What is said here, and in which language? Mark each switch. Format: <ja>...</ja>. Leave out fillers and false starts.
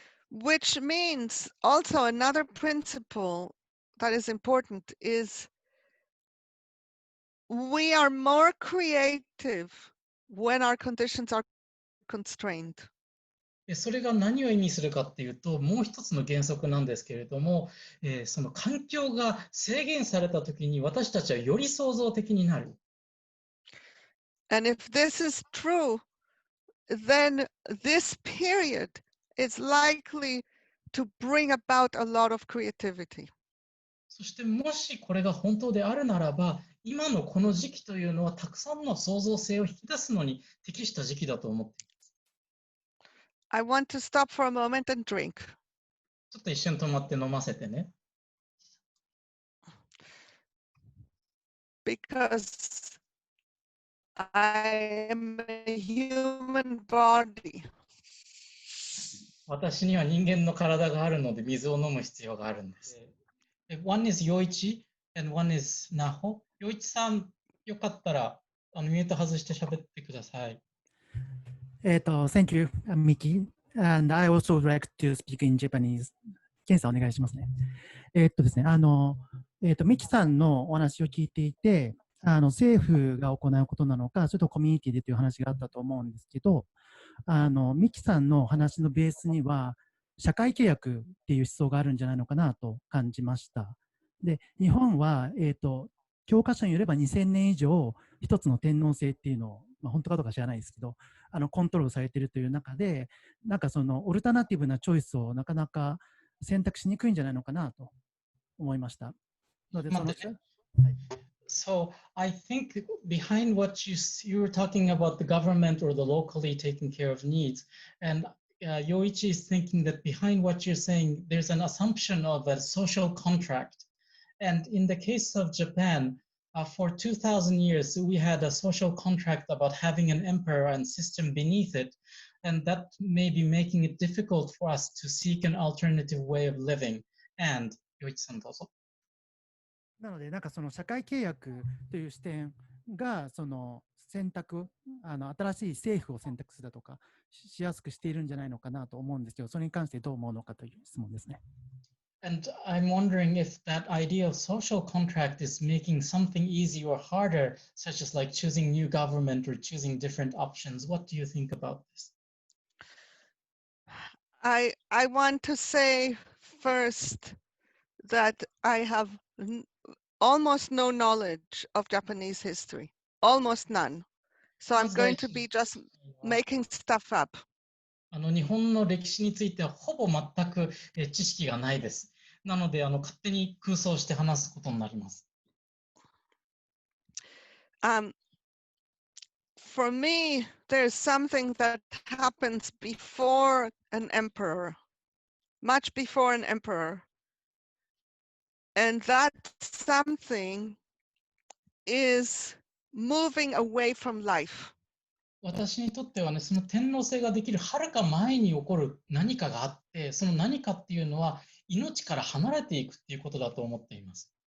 <en>Which means also another principle that is important is we are more creative when our conditions are constrained.</en> <ja>それが何を意味するかっていうと、もう一つの原則なんですけれども、その環境が制限されたときに私たちはより創造的になる。</ja> <en>And if this is true, then this period is likely to bring about a lot of creativity.</en> <ja>そしてもしこれが本当であるならば、今のこの時期というのはたくさんの創造性を引き出すのに適した時期だと思っています。</ja> <en>I want to stop for a moment and drink.</en> <ja>ちょっと一瞬止まって飲ませてね。</ja> <en>Because I am a human body.</en> <ja>私には人間の体があるので水を飲む必要があるんです。</ja> <en>One is Yoichi and one is Naho.</en> <ja>陽一さん、よかったらミュート外して喋ってください。</ja> <en>Thank you, Miki. And I also would like to speak in Japanese.</en> <ja>ケンさんお願いしますね。ですね、ミキさんのお話を聞いていて、政府が行うことなのか、それとコミュニティでという話があったと思うんですけど、ミキさんの話のベースには、社会契約っていう思想があるんじゃないのかなと感じました。で、日本は、教科書によれば2000年以上、一つの天皇制っていうのを、本当かどうか知らないですけど、コントロールされているという中で、なんかそのオルタナティブなチョイスをなかなか選択しにくいんじゃないのかなと思いました。ので、</ja> <en>So I think behind what you were talking about the government or the locally taking care of needs, and Yoichi is thinking that behind what you're saying, there's an assumption of a social contract. And in the case of Japan, for 2,000 years, we had a social contract about having an emperor and system beneath it, and that may be making it difficult for us to seek an alternative way of living. And Yoichi-san,</en> <ja>どうぞ。なので、なんかその社会契約という視点が、その選択、新しい政府を選択するだとか、しやすくしているんじゃないのかなと思うんですけど、それに関してどう思うのかという質問ですね。</ja> <en>And I'm wondering if that idea of social contract is making something easy or harder, such as like choosing new government or choosing different options. What do you think about this? I want to say first that I have almost no knowledge of Japanese history, almost none. So I'm going to be just making stuff up.</en> <ja>日本の歴史についてはほぼ全く知識がないです。なので勝手に空想して話すことになります。</ja> <en>For me, there's something that happens before an emperor, much before an emperor. And that something is moving away from life.</en> <ja>私にとってはね、その天皇制ができるはるか前に起こる何かがあって、その何かっていうのは命から離れていくっていうことだと思っています。</ja>